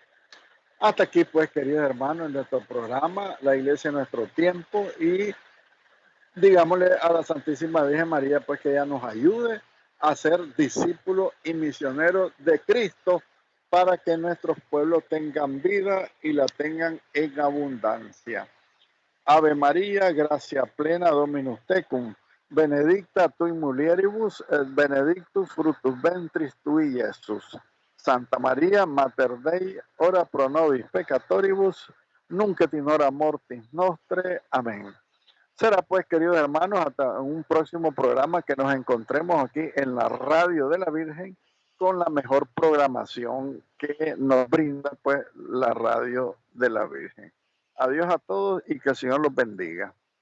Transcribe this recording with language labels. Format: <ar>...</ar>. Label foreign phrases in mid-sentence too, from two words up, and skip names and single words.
<es>Hasta aquí, pues, queridos hermanos, en nuestro programa, La Iglesia en Nuestro Tiempo, y digámosle a la Santísima Virgen María, pues, que ella nos ayude a ser discípulos y misioneros de Cristo para que nuestros pueblos tengan vida y la tengan en abundancia.</es> <la>Ave María, gracia plena, Dominus tecum, benedicta tu in mulieribus, et benedictus fructus ventris tui, Jesús. Santa María, Mater Dei, ora pro nobis peccatoribus, nunc et in hora mortis nostre.</la> <es>Amén. Será pues, queridos hermanos, hasta un próximo programa que nos encontremos aquí en la Radio de la Virgen con la mejor programación que nos brinda pues la Radio de la Virgen. Adiós a todos y que el Señor los bendiga.</es>